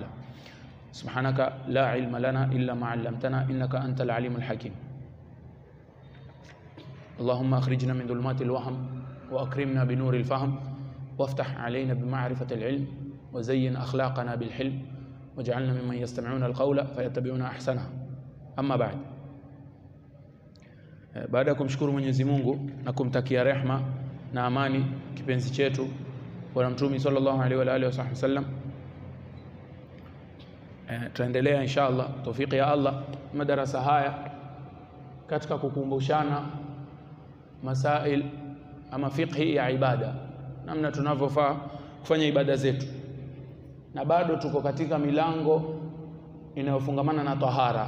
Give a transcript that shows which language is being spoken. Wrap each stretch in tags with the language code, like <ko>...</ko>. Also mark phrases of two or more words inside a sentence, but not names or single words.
<ar>سبحانك لا علم لنا إلا ما علمتنا إنك أنت العليم الحكيم. اللهم أخرجنا من ظلمات الوهم وأكرمنا بنور الفهم وافتح علينا بمعرفة العلم وزين أخلاقنا بالحلم واجعلنا ممن يستمعون القول فيتبعون أحسنه. أما بعد،</ar> <sw>baada ya kumshukuru Mwenyezi Mungu na kumtakia rehma na amani kipenzi chetu Bwana Mtume</sw> <ar>صلى الله عليه وآله وسلم,</ar> <sw>tuendelea inshallah tawfiki ya Allah madarasa haya katika kukumbushana masail ama fiqhi ya ibada, namna tunavyofaa kufanya ibada zetu, na bado tuko katika milango inayofungamana na tahara.</sw>